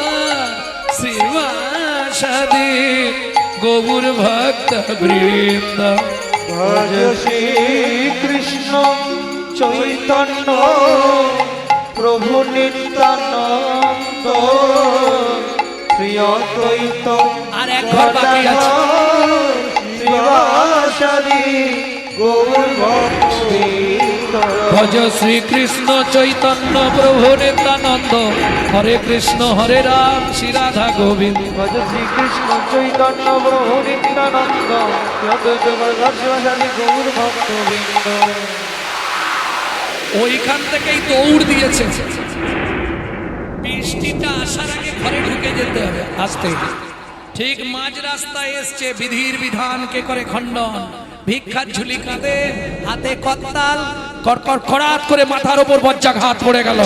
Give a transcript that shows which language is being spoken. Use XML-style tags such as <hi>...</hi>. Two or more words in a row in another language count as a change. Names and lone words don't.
<sa>श्रीवासदि गौर भक्त वृंद। भज श्री कृष्ण चैतन्य प्रभु नित्यानंद, श्री अद्वैत</sa> <bn>আর এক ঘর বাকি আছে।</bn> <sa>श्रीवासदि गौर भक्त वृंद। भज श्री कृष्ण चैतन्य प्रभु नित्यानंद, हरे कृष्ण हरे राम श्री राधा गोविंद। भज श्री कृष्ण चैतन्य प्रभु नित्यानंद, श्री अद्वैत गदाधर श्रीवासदि गौर भक्त वृंद।</sa> <bn>ওইখান থেকেই দৌড় দিয়েছে। বৃষ্টিটা আসার আগে ঘরে ঢুকে যেতে হবে আস্তে। ঠিক মাঝ রাস্তায় এসছে, বিধির বিধানকে করে খণ্ডন। ভিক্ষার ঝুলি কাঁধে, হাতে করতাল, কড়কড় খড়াত করে মাথার ওপর বজ্রাঘাত পড়ে গেল।</bn>